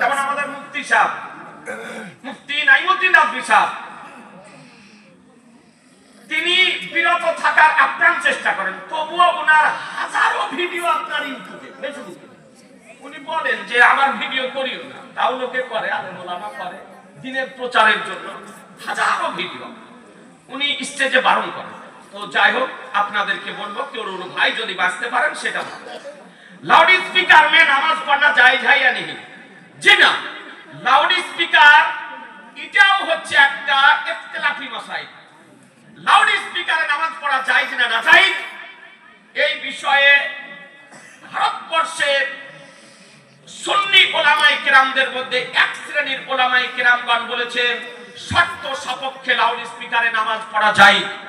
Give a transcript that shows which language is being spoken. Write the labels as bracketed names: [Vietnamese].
[Bangla] যেমন আমাদের মুফতি সাহেব, মুফতি নাইমুদ্দিন রাজভী সাহেব, তিনি বিরত থাকার আপ্রাণ চেষ্টা করেন, তবুও ওনার হাজারো ভিডিও আপনার ইউটিউবে, ফেসবুকে। উনি বলেন যে আমার ভিডিও করিও না, তাও লোকে করে, আলেম ওলামা করে দিনের প্রচারের জন্য হাজারো ভিডিও উনি স্টেজে বারণ করেন। তো যাই হোক, আপনাদেরকে বলবো, কেউ ভাই যদি বাঁচতে পারেন সেটা ভালো। [Hindi] लाउड स्पीकर में नामाज पढ़ना जायज है या नहीं? जी ना, लाउड स्पीकर [Bangla] এটাও হচ্ছে একটা ইখতিলাফি মাসাইল। লাউড স্পিকারে নামাজ পড়া জায়েজ না না জায়েজ, এই বিষয়ে ভারতবর্ষের সুন্নি ওলামায়ে কেরামদের মধ্যে এক শ্রেণীর ওলামায়ে কেরামগণ বলেছেন শর্ত সাপেক্ষে লাউড স্পিকারে নামাজ পড়া যায়।